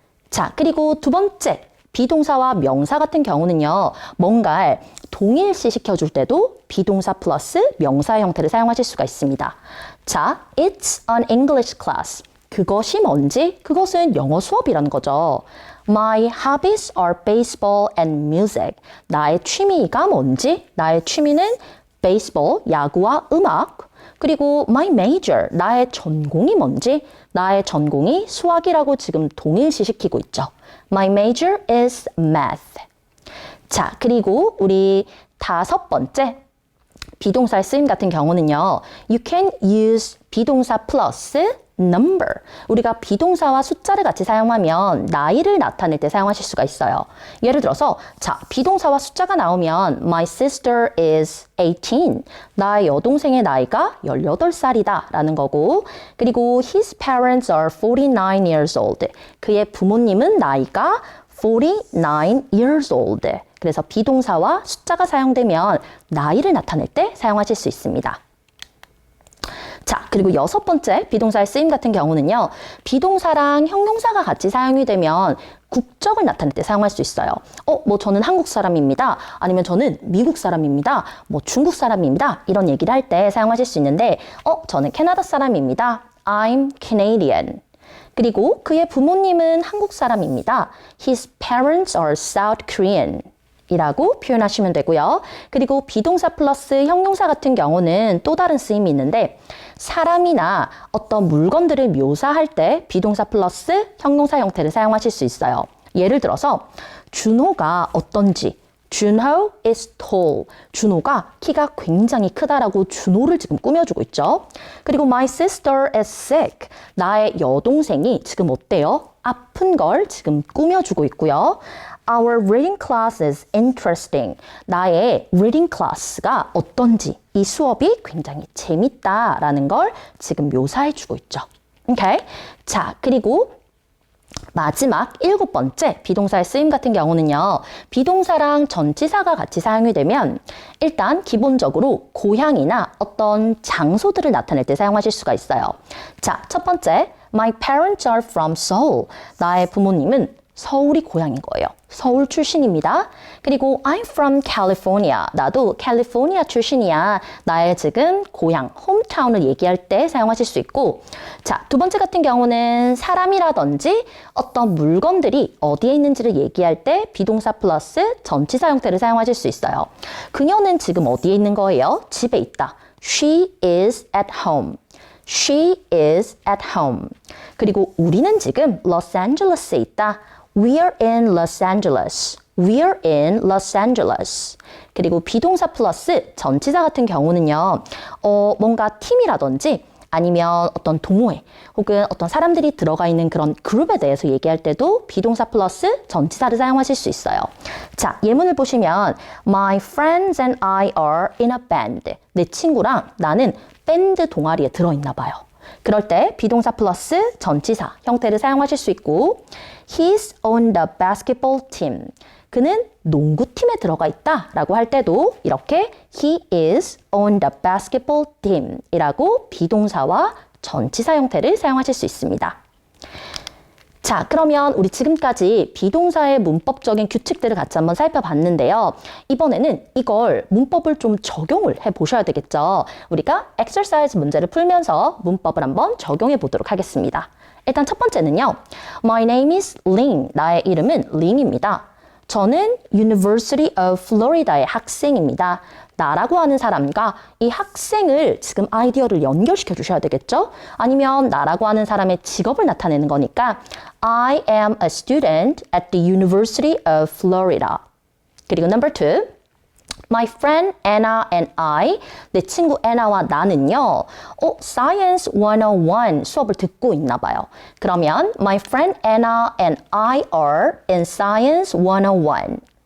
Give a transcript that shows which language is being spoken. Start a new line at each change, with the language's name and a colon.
Korean: 자, 그리고 두 번째 비동사와 명사 같은 경우는요. 뭔가를 동일시 시켜줄 때도 비동사 플러스 명사의 형태를 사용하실 수가 있습니다. 자,
English: it's an English class.
Korean: 그것이 뭔지? 그것은 영어 수업이라는 거죠.
English: My hobbies are baseball and music.
Korean: 나의 취미가 뭔지? 나의 취미는 베이스볼, 야구와 음악. 그리고
English: my major,
Korean: 나의 전공이 뭔지? 나의 전공이 수학이라고 지금 동일시 시키고 있죠.
English: My major is math.
Korean: 자, 그리고 우리 다섯 번째 비동사의 쓰임 같은 경우는요.
English: You can use
Korean: 비동사 플러스
English: number.
Korean: 우리가 비동사와 숫자를 같이 사용하면 나이를 나타낼 때 사용하실 수가 있어요. 예를 들어서 자, 비동사와 숫자가 나오면
English: My sister is 18.
Korean: 나의 여동생의 나이가 18살이다 라는 거고 그리고
English: His parents are 49 years old.
Korean: 그의 부모님은 나이가
English: 49 years old.
Korean: 그래서 비동사와 숫자가 사용되면 나이를 나타낼 때 사용하실 수 있습니다. 자, 그리고 여섯 번째 비동사의 쓰임 같은 경우는요. 비동사랑 형용사가 같이 사용이 되면 국적을 나타낼 때 사용할 수 있어요. 뭐 저는 한국 사람입니다. 아니면 저는 미국 사람입니다. 뭐 중국 사람입니다. 이런 얘기를 할 때 사용하실 수 있는데 저는 캐나다 사람입니다.
English: I'm Canadian.
Korean: 그리고 그의 부모님은 한국 사람입니다.
English: His parents are South Korean.
Korean: 이라고 표현하시면 되고요. 그리고 비동사 플러스 형용사 같은 경우는 또 다른 쓰임이 있는데 사람이나 어떤 물건들을 묘사할 때 비동사 플러스 형용사 형태를 사용하실 수 있어요. 예를 들어서 준호가 어떤지 준호
English: is tall.
Korean: 준호가 키가 굉장히 크다라고 준호를 지금 꾸며주고 있죠. 그리고
English: my sister is sick.
Korean: 나의 여동생이 지금 어때요? 아픈 걸 지금 꾸며주고 있고요.
English: Our reading class is interesting.
Korean: 나의
English: reading class
Korean: 가 어떤지 이 수업이 굉장히 재밌다라는 걸 지금 묘사해주고 있죠. 오케이? 자, 그리고 마지막 일곱 번째 비동사의 쓰임 같은 경우는요. 비동사랑 전치사가 같이 사용이 되면 일단 기본적으로 고향이나 어떤 장소들을 나타낼 때 사용하실 수가 있어요. 자, 첫 번째
English: My parents are from Seoul.
Korean: 나의 부모님은 서울이 고향인 거예요. 서울 출신입니다. 그리고
English: I'm from California.
Korean: 나도 캘리포니아 출신이야. 나의 지금 고향, 홈타운을 얘기할 때 사용하실 수 있고 자, 두 번째 같은 경우는 사람이라든지 어떤 물건들이 어디에 있는지를 얘기할 때 비동사 플러스 전치사 형태를 사용하실 수 있어요. 그녀는 지금 어디에 있는 거예요? 집에 있다.
English: She is at home. She is at home.
Korean: 그리고 우리는 지금 로스앤젤레스에 있다.
English: We're in Los Angeles. We're in Los Angeles.
Korean: 그리고 비동사 플러스 전치사 같은 경우는요. 뭔가 팀이라든지 아니면 어떤 동호회 혹은 어떤 사람들이 들어가 있는 그런 그룹에 대해서 얘기할 때도 비동사 플러스 전치사를 사용하실 수 있어요. 자, 예문을 보시면
English: My friends and I are in a band.
Korean: 내 친구랑 나는 밴드 동아리에 들어있나 봐요. 그럴 때 비동사 플러스 전치사 형태를 사용하실 수 있고
English: He's on the basketball team.
Korean: 그는 농구팀에 들어가 있다 라고 할 때도 이렇게
English: He is on the basketball team
Korean: 이라고 비동사와 전치사 형태를 사용하실 수 있습니다. 자, 그러면 우리 지금까지 비동사의 문법적인 규칙들을 같이 한번 살펴봤는데요. 이번에는 이걸 문법을 좀 적용을 해보셔야 되겠죠. 우리가 exercise 문제를 풀면서 문법을 한번 적용해 보도록 하겠습니다. 일단 첫 번째는요.
English: My name is Ling.
Korean: 나의 이름은 링입니다. 저는 University of Florida의 학생입니다. 나라고 하는 사람과 이 학생을 지금 아이디어를 연결시켜 주셔야 되겠죠? 아니면 나라고 하는 사람의 직업을 나타내는 거니까
English: I am a student at the University of Florida.
Korean: 그리고
English: number 2. My friend Anna and I,
Korean: 내 친구 애나와 나는요, Science 101 수업을 듣고 있나 봐요.
English: 그러면 My friend Anna and I are in Science 101.